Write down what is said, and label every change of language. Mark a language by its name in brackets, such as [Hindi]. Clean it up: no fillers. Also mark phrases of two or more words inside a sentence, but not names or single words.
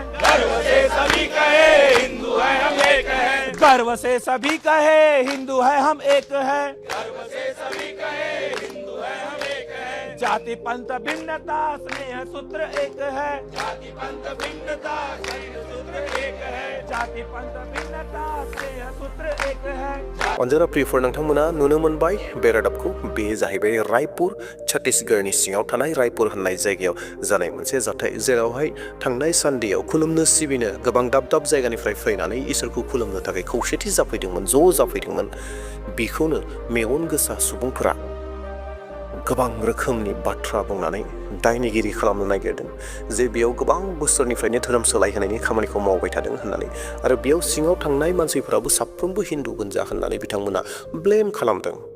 [Hindi] गर्व से सभी कहे हिंदू है हम एक हैं, गर्व से सभी कहे हिंदू है हम एक हैं, गर्व से सभी कहे हिंदू है हम एक हैं, जाति पंथ भिन्नता स्नेह सूत्र एक है, जाति पंथ भिन्नता स्नेह सूत्र एक है, जाति पंथ भिन्नता स्नेह सूत्र एक है। [Bodo] अनजारा प्रियफोर नोंथांमोना नुनो मोनबाय बे रादाबखौ बे जाहैबाय रायपुर छत्तीसगढ़नि सिङाव थानाय रायपुर होननाय जायगायाव जानाय मोनसे जाथाय जेरावहाय थांनाय सानदेयाव खुलुमनो सिबिनो गोबां दाब दाब जायगानिफ्राय फैनानै इसोरखौ खुलुमनो थाखाय खौसेथि जाफैदोंमोन ज' जाफैदोंमोन बेखौनो मेगन गोसा सुबुंफोरा गोबां रोखोमनि बाथ्रा बुंनानै दायनिगिरि खालामनो नागिरदों जे बेयाव गोबां बोसोरनिफ्रायनो धोरोम सोलायहोनायनि खामानिखौ मावबाय थादों होननानै आरो बेयाव सिङाव थांनाय मानसिफोराबो साफ्रोमबो हिन्दु गोजा होननानै बिथांमोना ब्लेम खालामदों